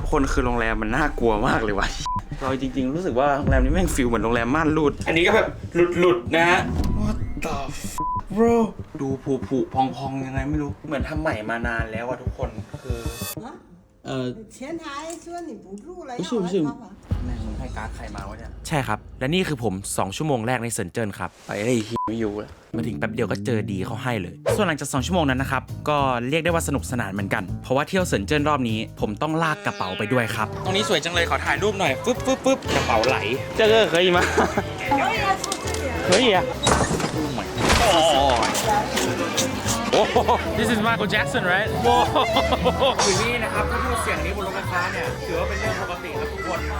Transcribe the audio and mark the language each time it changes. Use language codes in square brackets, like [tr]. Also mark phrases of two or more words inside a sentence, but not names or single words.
[th] คนคือโรงแรมมันน่ากลัวมากเลยวะเราจริงๆรู้สึกว่าโรงแรมนี้แม่งฟิลเหมือนโรงแรมม่านรูดอันนี้ก็แบบหลุดนะฮะ [en] What the bro [th] ดูผุพองยังไงไม่รู้เหมือนทำใหม่มานานแล้วอะทุกคนคือ [zh] 前台说你不住了，不是不是 [th] แม่งมึงให้การ์ดใครมาวะเนี่ยใช่ครับและนี่คือผม2ชั่วโมงแรกในเซินเจิ้นครับไปไอ้ไม่อยู่แล้วมาถึงแป๊ บเดียวก็เจอดีเขาให้เลยส่วนหลังจาก2ชั่วโมงนั้นนะครับก็เรียกได้ว่าสนุกสนานเหมือนกันเพราะว่าเที่ยวเซินเจิ้นรอบนี้ผมต้องลากกระเป๋าไปด้วยครับตรงนี้สวยจังเลยขอถ่ายรูปหน่อยฟึบกระเป๋าไหลเจอเคยมั้ย [zh] 可以啊 [th] โอ้ [en] This is Michael Jackson right [th] โว้อยู่นี่นะครับถ้าพูดเสียงนี้บนรถไฟฟ้าเนี่ยถือว่าเป็นเรื่องปกติครับทุกคน